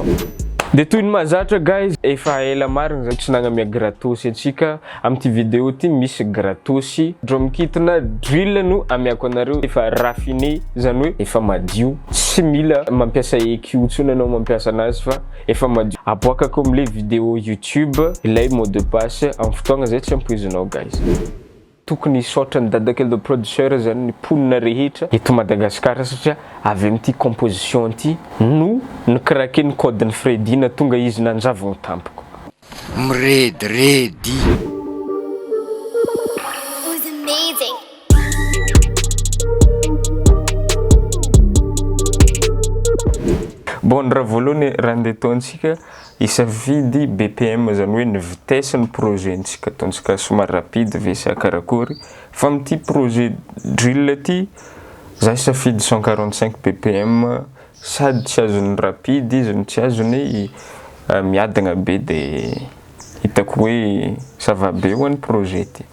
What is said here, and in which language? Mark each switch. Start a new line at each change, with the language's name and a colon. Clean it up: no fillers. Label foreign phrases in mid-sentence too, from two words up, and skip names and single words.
Malagasy: De toy ny mahazatra guys, efa ela marigny zay tsy nagnamia gratosy antsika amty vidéo ty misy gratosy
English: drum kit
Malagasy: na drill no amiako anareo efa raffiné zany hoe efa madio, tsy mila mampiasa EQ tsony anao mampiasa anazy fa efa madio. Aboakako am'le vidéo YouTube ilay
French: mot de passe
Malagasy: amin'ny fotoagna zay tsy ampoizinao guys. Tokony saotra ny dadakely
English: the producer
Malagasy: zany ny ponina rehetra eto Madagasikara satria avy amty composition ty no nikrake ny code ny Freddy na tonga izy nanjavogno tampoko. Mredredy.
English: Was amazing.
Malagasy: Bon, raha voalohany raha andeha ataontsika isafidy BPM zany hoe ny vitesse ny projet ntsika ataontsika somary rapide ve sy karakory fa amty projet drill ty za isafidy 145 BPM sady tsy azony rapide izy no tsy azony miadagna be de hitako hoe
French: ça va
Malagasy: be ho an'ny projet ty.